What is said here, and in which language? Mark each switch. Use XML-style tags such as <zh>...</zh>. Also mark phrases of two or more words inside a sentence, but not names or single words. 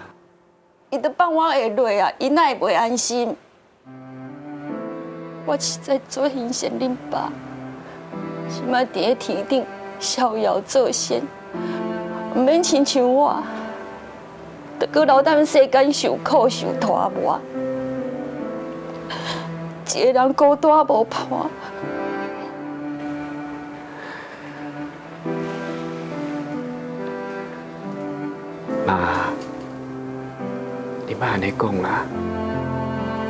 <nan>伊都放我下落啊，伊哪会袂安心？我实在做欣赏恁爸，是嘛伫咧天顶逍遥作仙，毋免亲像我，得搁留等世间受苦受拖磨，一个人孤单无伴。妈，你莫安尼讲啦，你还阁稳啊。</nan>